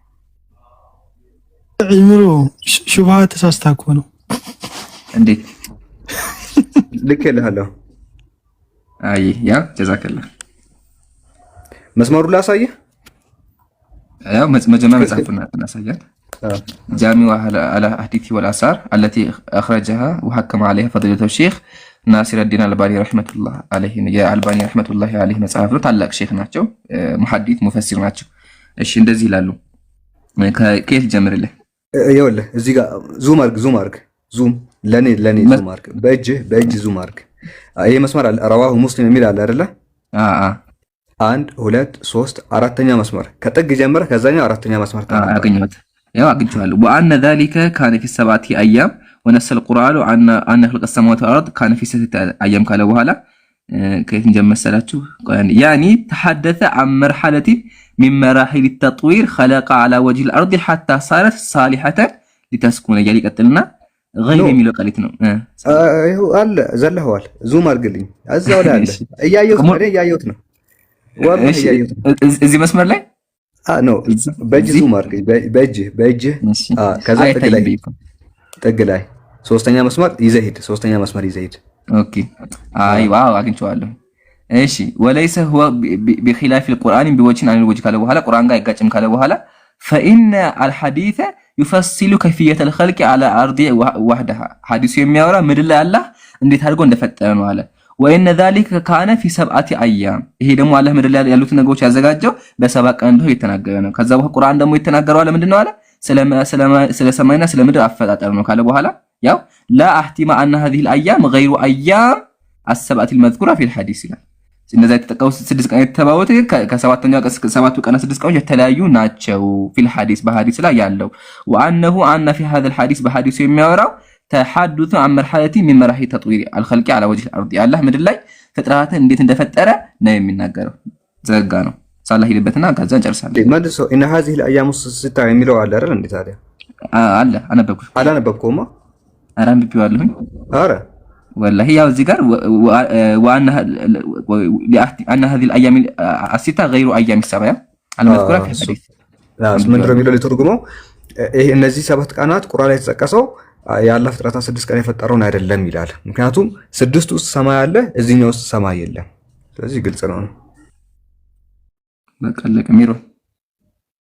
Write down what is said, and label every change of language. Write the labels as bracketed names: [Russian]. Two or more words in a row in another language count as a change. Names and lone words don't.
[Amharic] ኢምሮ ሹብሃ ተሳስታ እኮ ነው። እንዴት ልክልሃለሁ። አይ ያ ጀዛከላህ። መስመሩ ላሳየህ። ያው መጀመሪያ መጽሐፉን እናሳያለን። [Arabic] جامع على أحاديث والآثار التي أخرجها وحكم عليها فضيلة الشيخ ناصر الدين الألباني رحمة الله عليه يا الألباني رحمة الله عليه [Amharic] መጽሐፍ ታላቅ ሼክ ናቸው። ሙሐዲስ ሙፈሲር ናቸው። እሺ እንደዚህ ይላሉ። ከየት ጀምርልህ? ይኸውልህ እዚህ ጋር ዙም አርግ ዙም ለኔ ዙም አርግ። በእጅ ዙም አርግ። ይሄ መስመር አለ ረዋሁ ሙስሊም የሚል አለ አይደለ? 1 2 3 አራተኛ መስመር ከጥግ ጀምረህ ከዛኛው አራተኛ መስመር አገኘሁት። ያው አግኝቻለሁ። [Arabic] وأن ذلك كان في 7 أيام ونص القرآن أن خلق السماوات والأرض كان في 6 أيام [Amharic] ካለ በኋላ ከየት እንጀመሰላችሁ? [Arabic] يعني تحدث عن مرحلة من مراحل التطوير خلق على وجه الأرض حتى صارت صالحة لتسكن [Amharic] እያለ ይቀጥልና [Arabic] غير [Amharic] የሚለው ቃሊት ነው። ይኸው አለ ዘለኸዋል። ዙም አድርግልኝ። እዛው ላይ አለ። እያየሁት ነው። እዚህ መስመር ላይ ነው። በእጅ ዙም አድርግ። በእጅ ከዛ ጥግ ላይ ሶስተኛ መስመር ይዘህ ሂድ። ኦኬ አይ ዋው አግኝቼዋለሁ። እሺ [Arabic] وليس هو بخلاف القرآن بوجه عن الوجه [Amharic] ካለ በኋላ ቁርአን ጋር አይጋጭም ካለ በኋላ [Arabic] فإن الحديث يفصل كيفية الخلق على أرض وحدها [Amharic] ሐዲሱ የሚያወራ ምድር ላይ አላህ እንዴት አድርጎ እንደፈጠረ ነው አለ። [Arabic] وإن ذلك كان في 7 أيام [Amharic] ይሄ ደግሞ አላህ ምድር ላይ ያሉት ነገሮች ያዘጋጀው በ7 ቀን እንደሆነ የተናገረ ነው። ከዛ በኋላ ቁርአን ደግሞ የተናገረው አለ ምንድነው አለ ስለ ሰማይና ስለ ምድር አፈጣጠር ነው ካለ በኋላ ያው [Arabic] لا احتمال أن هذه الأيام غير أيام السبعة المذكورة في الحديث [Amharic] ይላል። እነዛ የተጠቀሱት 6 ቀን የተባሉት ከሰባተኛው ቀን 7ቱ ቀን 6 ቀኖች የተለያዩ ናቸው [Arabic] في الحديث [Amharic] በሐዲስ ላይ ያለው [Arabic] وأنه أن في هذا الحديث [Amharic] በሐዲሱ የሚያወራው [Arabic] تحدث عن مرحلة من مراحل تطوير الخلق على وجه الأرض [Amharic] አላህ ምድር ላይ ፍጥረታትን እንዴት እንደፈጠረ ነው የሚናገረው። ዘጋ ነው ሳላህ ይልበትና ከዛ እንጨርሳለን። መልሶ [Arabic] إن هذه الأيام الستة [Amharic] የሚለው አለ አይደል? እንዴ ታዲያ አለ አላነበብኩማ። ኧረ አንብቤዋለሁኝ። ኧረ [Arabic] والله [Amharic] ያው እዚህ ጋር [Arabic] وأن هذه الأيام الستة غير أيام السبع المذكورة في الحديث [Amharic] ምንድን ነው የሚለው ሊተርጉመው? ይሄ እነዚህ 7 ቀናት ቁርአን ላይ የተጠቀሰው የአላህ ፍጥረታት 6 ቀን የፈጠረውን አይደለም ይላል። ምክንያቱም 6 ውስጥ ሰማይ አለ፣ እዚህኛው ውስጥ ሰማይ የለም። ስለዚህ ግልጽ ነው። በቃ ለቀ ሚሮ